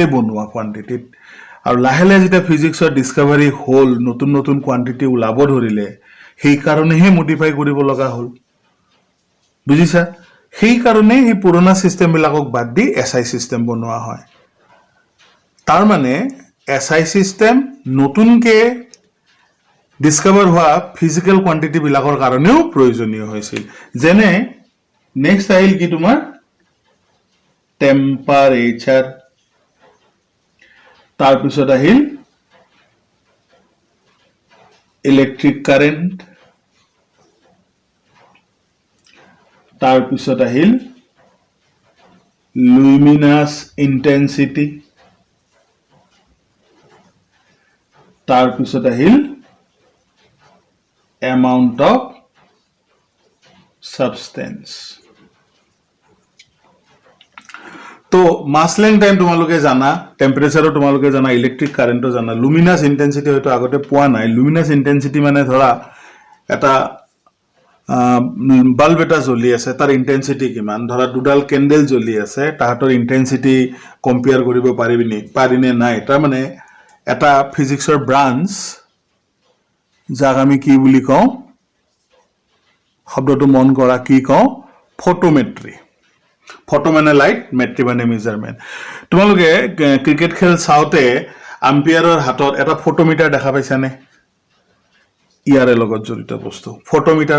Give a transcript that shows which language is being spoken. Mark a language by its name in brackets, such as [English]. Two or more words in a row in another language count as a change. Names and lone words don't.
[Assamese] বনোৱা কোয়ান্টিটিত আৰু লাহে লাহে যেটা ফিজিক্সৰ ডিসকভাৰী হল নতুন নতুন কোয়ান্টিটি ওলাব ধৰিলে সেই কাৰণেহে মডিফাই কৰিব লগা হল বুজিছা সেই কাৰণে এই পুৰণা সিস্টেম বিলাকক বাদ দি [English] SI system [Assamese] বনোৱা হয় তাৰ মানে [English] SI system [Assamese] নতুনকে ডিসকভাৰ হোৱা [English] physical quantity [Assamese] বিলাকৰ কাৰণেও প্ৰয়োজনীয় হৈছিল যেনে নেক্সট আহিল কি তোমাৰ টেম্পারেচার তার পিছত আহিল [English] electric current [Assamese] তার পিছত আহিল [English] luminous intensity [Assamese] তার পিছত আহিল [English] amount of substance [Assamese] तो [English] mass length time [Assamese] তোমালোকে জানা টেম্পারেচারও তোমালোকে জানা [English] electric current [Assamese] জানা [English] luminous intensity [Assamese] হয়তো আগতে পোৱা নাই [English] luminous intensity [Assamese] মানে ধৰা এটা বাল্ব এটা জ্বলি আছে তাৰ ইন্টেন্সিটি কিমান ধৰা দুডাল ক্যান্ডেল জ্বলি আছে তাহাতৰ ইন্টেন্সিটি কম্পেয়াৰ কৰিব পাৰিনে নাই তাৰ মানে এটা ফিজিক্সৰ ব্ৰাঞ্চ যাক আমি কি বুলি কওঁ শব্দটো মন কৰা কি কওঁ ফটোমেট্ৰি ফটো মানে লাইট মেট্ৰি মানে মেজারমেন্ট তোমালোকে ক্রিকেট খেল চাওতে আম্পায়াৰৰ হাতত এটা ফটোমিটাৰ দেখা পাইছানে ইয়াৰে লগত জড়িত বস্তু ফটোমিটাৰ